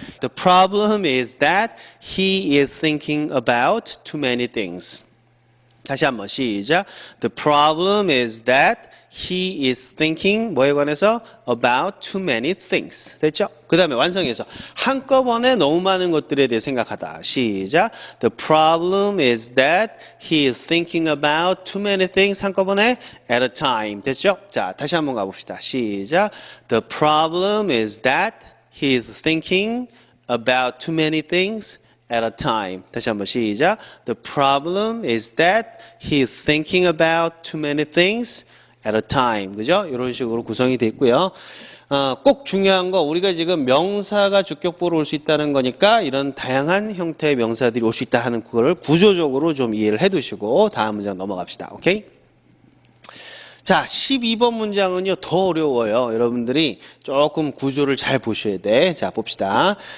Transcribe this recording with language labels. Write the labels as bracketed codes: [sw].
[en] The problem is that he is thinking about too many things. [ko] 다시 한번 시작. [en] The problem is that he is thinking [ko] 뭐에 관해서 [en] about too many things. [ko] 됐죠? 그 다음에 완성해서 한꺼번에 너무 많은 것들에 대해 생각하다. 시작. [en] The problem is that he is thinking about too many things. [ko] 한꺼번에 [en] at a time. [ko] 됐죠? 자, 다시 한번 가봅시다. 시작. [en] The problem is that he is thinking about too many things at a time. [ko] 다시 한번 시작. [en] The problem is that he is thinking about too many things at a time. [ko] 그죠? 이런 식으로 구성이 되어 있고요. 꼭 중요한 거, 우리가 지금 명사가 주격보로 올 수 있다는 거니까 이런 다양한 형태의 명사들이 올 수 있다 하는 그거를 구조적으로 좀 이해를 해 두시고 다음 문장 넘어갑시다. 오케이? 자, 12번 문장은요, 더 어려워요. 여러분들이 조금 구조를 잘 보셔야 돼. 자, 봅시다.